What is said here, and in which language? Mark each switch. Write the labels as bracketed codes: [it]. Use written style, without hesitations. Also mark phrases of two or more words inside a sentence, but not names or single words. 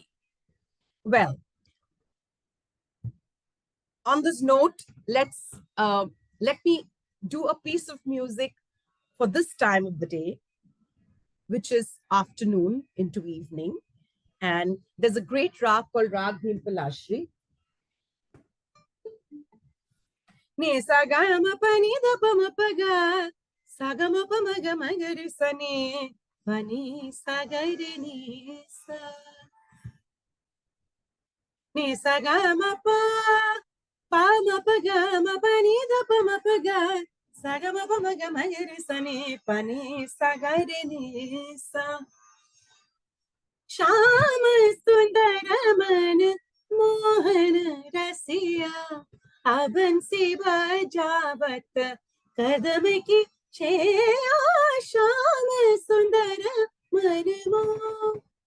[en] Well, on this note, let me do a piece of music for this time of the day, which is afternoon into evening. And there's a great rag called Rag Bhimpalashri. Ni sa ga ma pa ni da pa ma pa ga, sa ga ma pa ma ga re sa ni, pa ni sa ga re ni sa. Ni sa ga ma pa ma pa ga ma pa ni da pa ma pa ga, sa ga ma pa ma ga re sa ni, pa ni sa ga re ni sa. [hi] श्याम सुंदर मन मोहन रसिया बंसी बजावत कदम की छेया श्याम सुंदर मन मोहन